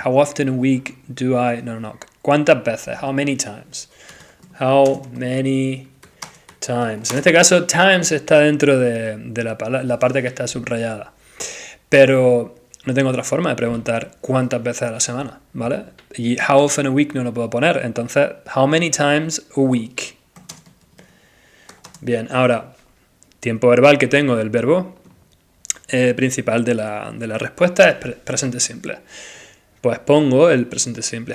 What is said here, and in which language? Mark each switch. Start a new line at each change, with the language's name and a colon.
English: How often a week do I... No.
Spanish: ¿Cuántas veces?
English: How many times? How many times.
Spanish: En este caso, times está dentro de la parte que está subrayada. Pero no tengo otra forma de preguntar cuántas veces a la semana, ¿vale? Y
English: how often a week
Spanish: no lo puedo poner.
English: Entonces, how many times a week.
Spanish: Bien, ahora, tiempo verbal que tengo del verbo principal de la respuesta es presente simple. Pues pongo el presente simple.